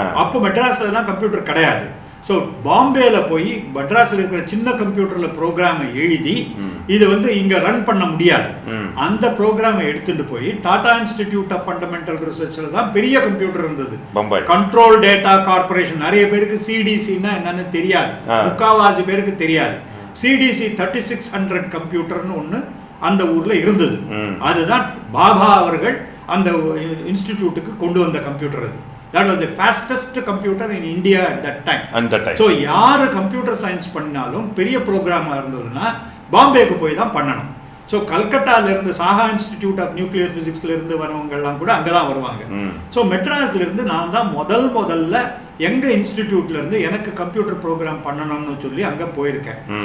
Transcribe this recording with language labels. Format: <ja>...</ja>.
<ta>அப்போ மெட்ராஸ்ல தான் கம்ப்யூட்டர் கிடையாது. ஸோ பாம்பேல போய் மெட்ராஸில் இருக்கிற சின்ன கம்ப்யூட்டர்ல ப்ரோக்ராமை எழுதி இது வந்து இங்க ரன் பண்ண முடியாது, அந்த ப்ரோக்ராமை எடுத்துட்டு போய் டாடா இன்ஸ்டிடியூட் ஆஃப் ஃபண்டமெண்டல் ரிசர்ச்ல தான் பெரிய கம்ப்யூட்டர் இருந்தது, கண்ட்ரோல் டேட்டா கார்பரேஷன். நிறைய பேருக்கு சிடிசின்னா என்னன்னு தெரியாது, முக்காவாசி பேருக்கு தெரியாது. சிடிசி 3600 கம்ப்யூட்டர்னு ஒன்று அந்த ஊர்ல இருந்தது. அதுதான் பாபா அவர்கள் அந்த இன்ஸ்டிடியூட்டுக்கு கொண்டு வந்த கம்ப்யூட்டர். அது</ta> <en>that was the fastest computer in India at that time.</en> <ta>So யாரு கம்ப்யூட்டர் சயின்ஸ் பண்ணாலும் பெரிய ப்ரோக்ராமா இருந்ததுன்னா பாம்பேக்கு போய் தான் பண்ணணும். ஸோ கல்கட்டால இருந்து சாஹா இன்ஸ்டிடியூட் ஆஃப் நியூக்ளியர் பிசிக்ஸ்ல இருந்து வரவங்க எல்லாம் கூட அங்கதான் வருவாங்க. ஸோ மெட்ராஸ்ல இருந்து நான் தான் முதல்ல எங்க இன்ஸ்டிடியூட்ல இருந்து எனக்கு கம்ப்யூட்டர் ப்ரோக்ராம் பண்ணணும்னு சொல்லி அங்க போயிருக்கேன்.</ta>